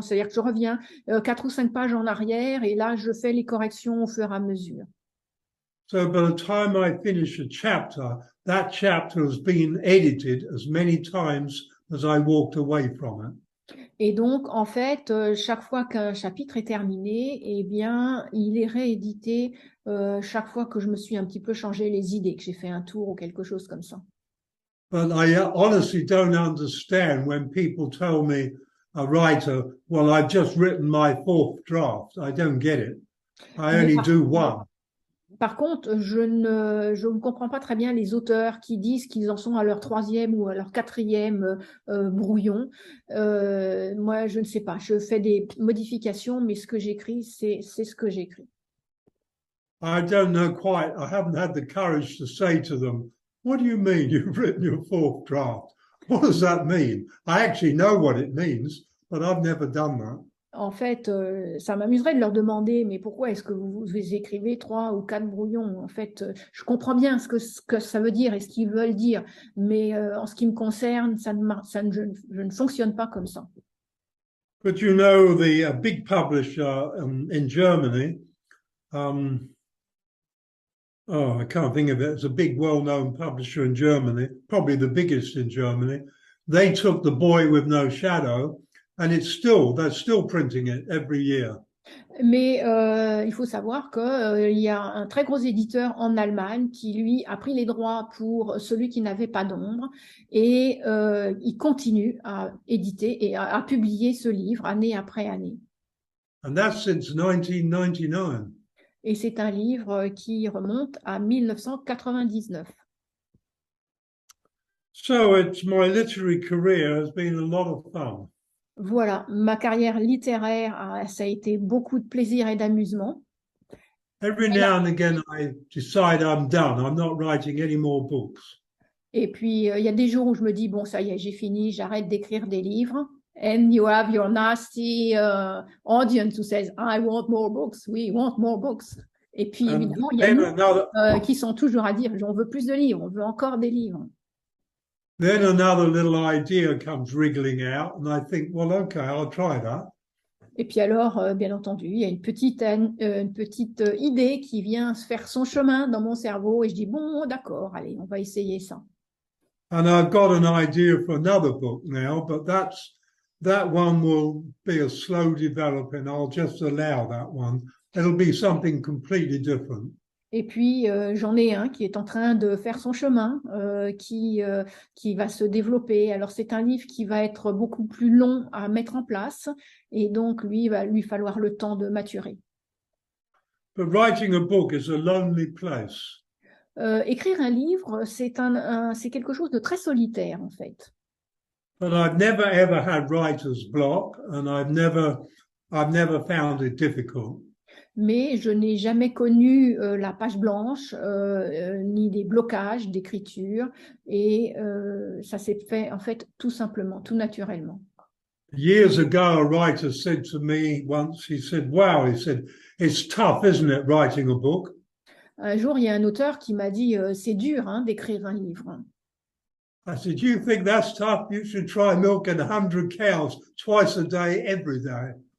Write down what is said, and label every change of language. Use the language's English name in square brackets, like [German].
[French] C'est-à-dire que je reviens 4 ou 5 pages en arrière et là, je fais les corrections au fur et à mesure. [English] So by the time I finish a chapter, that chapter has been edited as many times as I walked away from it. [French] Et donc, en fait, chaque fois qu'un chapitre est terminé, eh bien, il est réédité chaque fois que je me suis un petit peu changé les idées, que j'ai fait un tour ou quelque chose comme ça. [English] But I honestly don't understand when people tell me, a writer, well, I've just written my 4th draft. I don't get it. I [French] Mais [English] only [French] par, [English] do one. [French] par contre, je ne comprends pas très bien les auteurs qui disent qu'ils en sont à leur 3e ou à leur 4e brouillon. Moi, je ne sais pas. Je fais des modifications, mais ce que j'écris, c'est ce que j'écris. [English] I don't know quite. I haven't had the courage to say to them, what do you mean you've written your 4th draft? What does that mean? I actually know what it means, but I've never done that. [French] En fait, ça m'amuserait de leur demander, mais pourquoi est-ce que vous écrivez 3 ou 4 brouillons? En fait, je comprends bien ce que ça veut dire et ce qu'ils veulent dire, mais en ce qui me concerne, je ne fonctionne pas comme ça. [English] But you know, the big publisher in Germany, I can't think of it. It's a big, well-known publisher in Germany, probably the biggest in Germany. They took The Boy with No Shadow, and they're still printing it every year. [French] Mais il faut savoir qu'il y a un très gros éditeur en Allemagne qui, lui, a pris les droits pour celui qui n'avait pas d'ombre et il continue à éditer et à publier ce livre année après année. [English] And that's since 1999. [French] Et c'est un livre qui remonte à 1999. [English] So my literary career has been a lot of fun. [French] Voilà, ma carrière littéraire, ça a été beaucoup de plaisir et d'amusement. [English] Every now and again, I decide I'm done. I'm not writing any more books. [French] Et puis, il y a des jours où je me dis, bon, ça y est, j'ai fini, j'arrête d'écrire des livres. [English] And you have your nasty audience who says, I want more books, we want more books. [French] Et puis, évidemment, il y a nous qui sont toujours à dire, on veut plus de livres, on veut encore des livres. [English] Then another little idea comes wriggling out, and I think, well, okay, I'll try that. [French] Et puis alors, bien entendu, il y a une petite idée qui vient se faire son chemin dans mon cerveau et je dis, bon, d'accord, allez, on va essayer ça. [English] And I've got an idea for another book now, but that one will be a slow developing. I'll just allow that one. It'll be something completely different. [French] Et puis, j'en ai un qui est en train de faire son chemin, qui va se développer. Alors, c'est un livre qui va être beaucoup plus long à mettre en place. Et donc, lui, il va lui falloir le temps de maturer. [English] But writing a book is a lonely place. [French] Écrire un livre, c'est quelque chose de très solitaire, en fait. [English] But I've never ever had writer's block, and I've never found it difficult. [French] Mais je n'ai jamais connu la page blanche, ni des blocages d'écriture, et ça s'est fait en fait tout simplement, tout naturellement. [English] Years ago, a writer said to me once, he said, wow, he said, it's tough, isn't it, writing a book? [French] Un jour, il y a un auteur qui m'a dit, c'est dur hein, d'écrire un livre. [English] I said, you think that's tough? You should try milking 100 cows twice a day, every day.